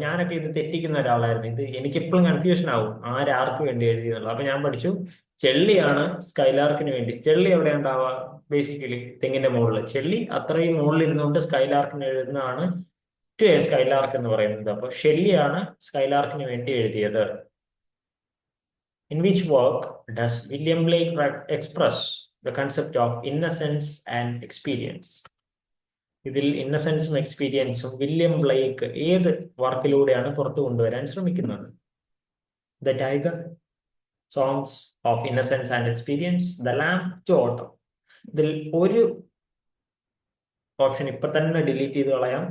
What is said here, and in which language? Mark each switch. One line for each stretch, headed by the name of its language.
Malayalam: ഞാനൊക്കെ ഇത് തെറ്റിക്കുന്ന ഒരാളായിരുന്നു. ഇത് എനിക്കിപ്പോഴും കൺഫ്യൂഷൻ ആവും ആരാർക്ക് വേണ്ടി എഴുതിയെന്നുള്ളത്. അപ്പൊ ഞാൻ പഠിച്ചു ചെള്ളിയാണ് സ്കൈലാർക്കിന് വേണ്ടി. ചെള്ളി എവിടെ ഉണ്ടാവുക? ബേസിക്കലി തെങ്ങിന്റെ മുകളിൽ. ചെള്ളി അത്രയും മുകളിൽ ഇരുന്നുകൊണ്ട് സ്കൈലാർക്കിന് എഴുതുന്നതാണ് ടു എ സ്കൈലാർക്ക് എന്ന് പറയുന്നത്. അപ്പൊ ഷെല്ലിയാണ് സ്കൈലാർക്കിന് വേണ്ടി എഴുതിയത്.
English: In which work does William Blake express the concept of innocence and experience?
Malayalam: ഇതിൽ ഇന്നസെൻസും എക്സ്പീരിയൻസും വില്യം ബ്ലേക്ക് ഏത് വർക്കിലൂടെയാണ് പുറത്തു കൊണ്ടുവരാൻ ശ്രമിക്കുന്നത്?
English: The tiger, songs of innocence and experience, the lamp to autumn.
Malayalam: ഇതിൽ ഒരു ഓപ്ഷൻ ഇപ്പൊ തന്നെ ഡിലീറ്റ് ചെയ്ത് കളയാം.